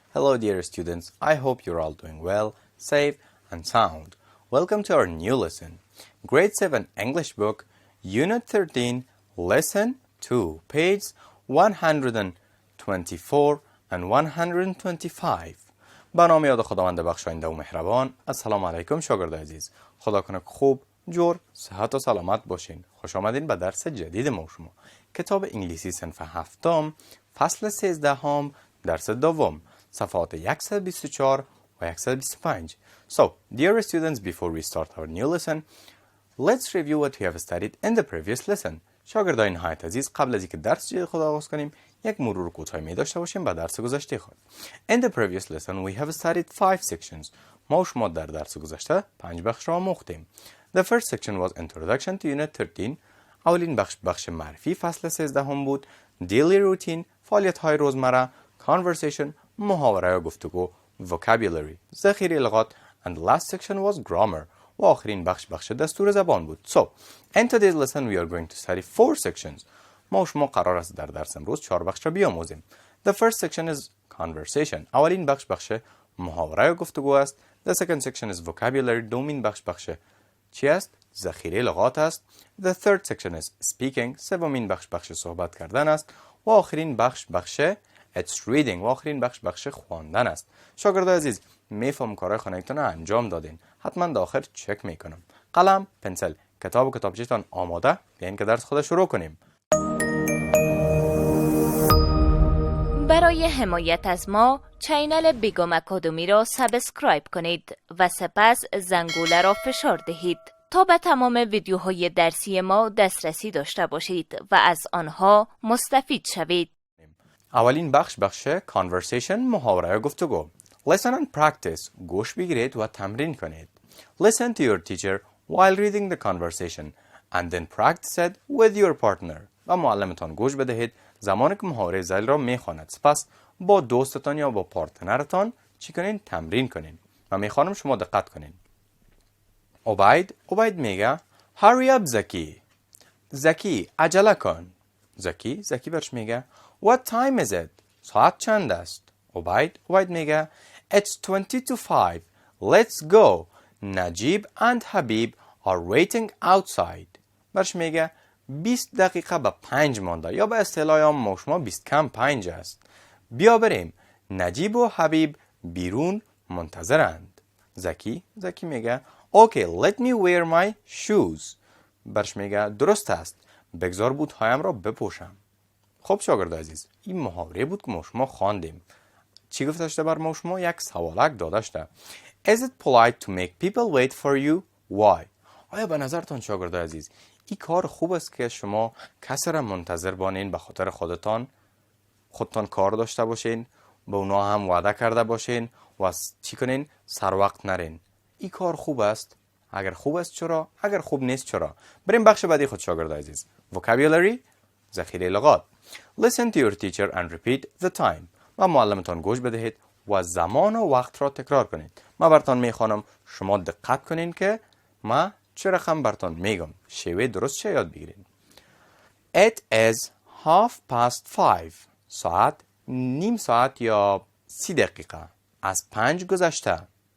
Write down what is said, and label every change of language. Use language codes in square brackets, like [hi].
[en] Hello dear students, I hope you're all doing well, safe and sound. Welcome to our new lesson. Grade 7 English book, Unit 13, Lesson 2, page 124 and 125. [fa] با نام یاد خداوند بخشاینده و مهربان. السلام علیکم شاگردان عزیز. خدا کنه خوب، جور، صحت و سلامت باشین. خوش آمدین به درس جدید ما شما. کتاب انگلیسی صنف هفتم، فصل 13 درس دوم، صفحات 124 و 125. [en] So, dear students, before we start our new lesson, let's review what we have studied in the previous lesson. [fa] شاگردان نهایت عزیز، قبل از اینکه درس جدید خود آغاز کنیم، یک مرور کوتاهی می داشته باشیم به درس گذشته خود. [en] In the previous lesson, we have studied 5 sections. [fa] ما و شما در درس گذشته 5 بخش را آموختیم. [en] The first section was Introduction to Unit 13. [fa] اولین بخش معرفی فصل 13 بود. Daily routine، فعالیت‌های روزمره. Conversation، محاوره و گفتگو. Vocabulary، ذخیره لغات. [en] And the last section was Grammar. [fa] و آخرین بخش دستور زبان بود. [en] So, in today's lesson we are going to study 4 sections. [fa] ما و شما قرار است در درس امروز 4 بخش را بیاموزیم. [en] The first section is Conversation. [fa] اولین بخش محاوره و گفتگو است. [en] The second section is Vocabulary. [fa] دومین بخش چی است؟ ذخیره لغات است. [en] The third section is Speaking. [fa] سومین بخش صحبت کردن است. و آخرین بخش [en] It's Reading. [fa] و آخرین بخش خواندن است. شاگردان عزیز، میفهم کارهای خانگیتون را انجام دادین. حتما در آخر چک میکنم. قلم، پنسل، کتاب و کتابچه‌تان آماده؟ بیاین که درس خود شروع کنیم. برای حمایت از ما چینل بیگم اکادمی را سابسکرایب کنید و سپس زنگوله را فشار دهید تا به تمام ویدیوهای درسی ما دسترسی داشته باشید و از آنها مستفید شوید. اولین بخش Conversation، محاوره و گفتگو. [en] Listen and practice. [fa] گوش بگیرید و تمرین کنید. [en] Listen to your teacher while reading the conversation and then practice it with your partner. [fa] و معلمتان گوش بدهید زمانی که محاوره ذیل را میخواند. سپس با دوستتان یا با پارتنرتان چی کنین؟ تمرین کنین. و میخوانم شما دقت کنین. عبید میگه [en] Hurry up [fa] زکی عجله کن. زکی برش میگه [en] What time is it؟ [fa] ساعت چند است؟ عبید میگه [en] It's 20 to 5. Let's go. Najeeb and Habib are waiting outside. [fa] برش میگه 20 دقیقه به 5 مانده، یا به اصطلاح عام شما 20 کم 5 است. بیا بریم. نجیب و حبیب بیرون منتظرند. زکی میگه [en] Okay, let me wear my shoes. [fa] برش میگه درست است. بگذار بوتهایم را بپوشم. خب شاگرد عزیز، این محاوره بود که ما شما خواندیم. چی گفتشته بر ما شما؟ یک سوالک دادشته. [en] Is it polite to make people wait for you? Why? [fa] آیا به نظرتان شاگرد عزیز این کار خوب است که شما کسی را منتظر بانین به خاطر خودتان کار داشته باشین، به اونا هم وعده کرده باشین و چی کنین؟ سر وقت نرین. این کار خوب است؟ اگر خوب است چرا؟ اگر خوب نیست چرا؟ بریم بخش بعدی خود شاگرد عزیز. Vocabulary، ذخیره لغات. [en] Listen to your teacher and repeat the time. [fa] و معلمتان گوش بدهید و زمان و وقت را تکرار کنید. ما براتون میخوانم، شما دقت کنین که ما چه رقم براتون میگم. شیوه درست چه یاد بگیرین. [en] It is 5:30. [fa] ساعت نیم ساعت یا 30 دقیقه از 5 گذشته.